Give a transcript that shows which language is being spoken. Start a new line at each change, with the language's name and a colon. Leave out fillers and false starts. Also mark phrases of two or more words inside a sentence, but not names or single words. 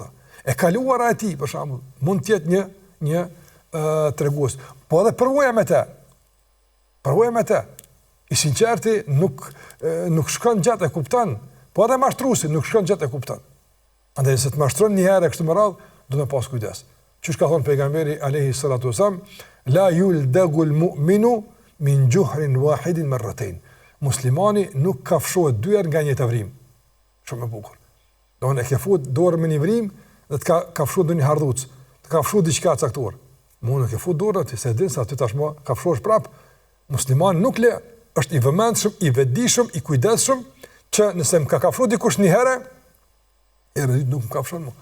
Albanian: E kaluara e tij, për shembull, mund të jetë një tregues. Po edhe përvoja me të. I sinqerti nuk shkon gjatë e kupton, po edhe mashtruesi nuk shkon gjatë e kupton. Andaj se të mashtron një herë kështu me radhë, do të pas kujdes. Çish ka thënë pejgamberi
Arabic: عليه الصلاة والسلام, لا يلدغ المؤمن من جحر واحد مرتين.
Albanian: Muslimani nuk kafshohet dy herë nga një tavrim. Shumë e bukur. Donë e ke fut dorën me një vrim dhe të kafshohet në një hardhuc, të kafshohet diçka caktuar. Mund të ke fut dorën ti se din sa ti tashmë kafshohesh prap. Muslimani nuk le, është i vëmendshëm, i vetëdijshëm, i kujdesshëm që nëse më ka kafshuar dikush një herë, herën nuk më kafshon më.